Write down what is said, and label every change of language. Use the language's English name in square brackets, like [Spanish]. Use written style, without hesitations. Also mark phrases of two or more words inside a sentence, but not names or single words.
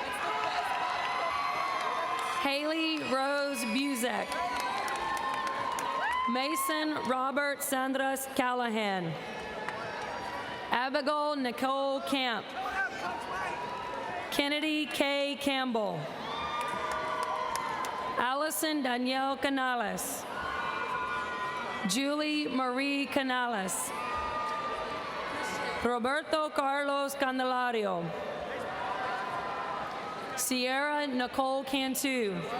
[English] Haley Rose Buzek. Mason Robert Sandras Callahan. Abigail Nicole Camp. Kennedy K. Campbell. Allison Danielle Canales. Julie Marie Canales. Roberto Carlos Candelario. Sierra Nicole Cantu.